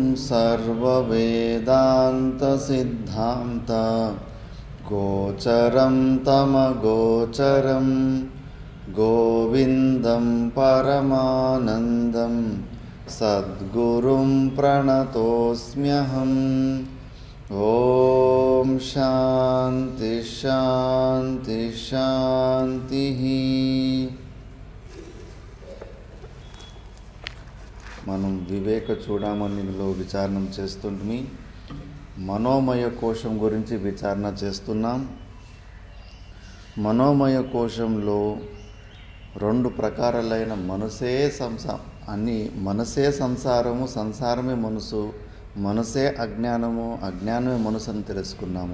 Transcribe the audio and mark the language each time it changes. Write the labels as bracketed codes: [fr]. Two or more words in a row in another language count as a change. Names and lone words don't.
[sa] सर्ववेदान्तसिद्धान्त गोचरं तमगोचरं गोविन्दं परमानन्दं सद्गुरुं प्रणतोऽस्म्यहम्। ओम शांति शांति शांति। [te] మనం వివేక చూడమనిలో విచారణ చేస్తుంటే మనోమయ కోశం గురించి విచారణ చేస్తున్నాం. మనోమయ కోశంలో రెండు ప్రకారాలైన మనసే సంసారము, సంసారమే మనసు, మనసే అజ్ఞానము, అజ్ఞానమే మనసు అని తెలుసుకున్నాము.